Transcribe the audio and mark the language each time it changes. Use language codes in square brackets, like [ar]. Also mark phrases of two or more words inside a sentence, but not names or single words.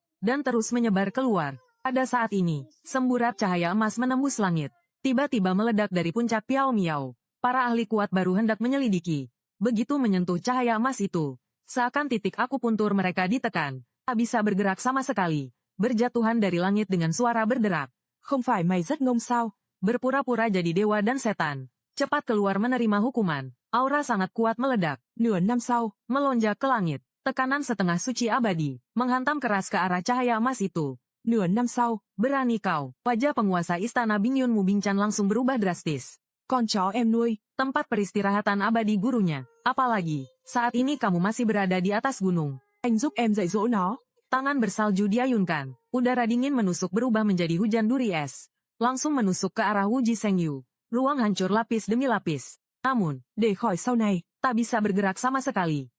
[id] Dan terus menyebar keluar. Pada saat ini, semburat cahaya emas menembus langit. Tiba-tiba meledak dari puncak Piao Miao. Para ahli kuat baru hendak menyelidiki. Begitu menyentuh cahaya emas itu, seakan titik akupuntur mereka ditekan. Tak bisa bergerak sama sekali. Berjatuhan dari langit dengan suara berderak. [vi] Không phải mày rất ngông sao? [id] Berpura-pura jadi dewa dan setan. Cepat keluar menerima hukuman. Aura sangat kuat meledak. [vi] Nửa năm sau, [id] melonjak ke langit. Tekanan setengah suci abadi, menghantam keras ke arah cahaya emas itu. [vi] Nửa năm sau, [id] berani kau. Wajah penguasa istana Bingyun Mu Binchan langsung berubah drastis. [vi] Con chó em nuôi, [id] tempat peristirahatan abadi gurunya. Apalagi, saat ini kamu masih berada di atas gunung. [vi] Anh giúp em dạy dỗ nó. [id] Tangan bersalju diayunkan. Udara dingin menusuk berubah menjadi hujan duri es. Langsung menusuk ke arah Wu Ji Sengyu. Ruang hancur lapis demi lapis. Namun, [vi] để khỏi sau này, [id] tak bisa bergerak sama sekali.